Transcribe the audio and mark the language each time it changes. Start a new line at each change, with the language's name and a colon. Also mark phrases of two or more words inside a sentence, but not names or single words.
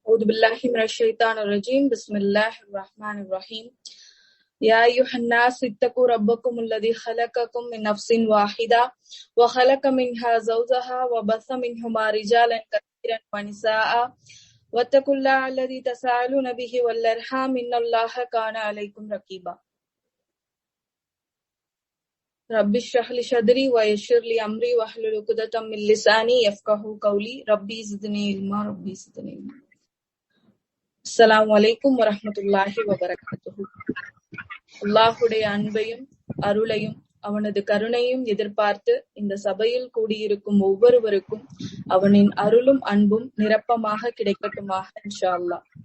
Arabic: أعوذ بالله من الشيطان الرجيم بسم الله الرحمن الرحيم يا أيها الناس اتقوا ربكم الذي خلقكم من نفس واحدة وخلق منها زوجها وبث منهما رجالا كثيرا ونساء واتقوا الله الذي تساءلون به والأرحام إن الله كان عليكم رقيبا رب اشرح لي صدري ويسر لي أمري واحلل عقدة من لساني يفقهوا قولي ربي زدني علما ربي زدني علما. السلام عليكم ورحمة الله وبركاته.
Tamil: அல்லாஹுடைய அன்பையும் அருளையும் அவனது கருணையும் எதிர்பார்த்து இந்த சபையில் கூடியிருக்கும் ஒவ்வொருவருக்கும் அவனின் அருளும் அன்பும் நிரப்பமாக கிடைக்கட்டுமாக
Arabic: إن شاء الله.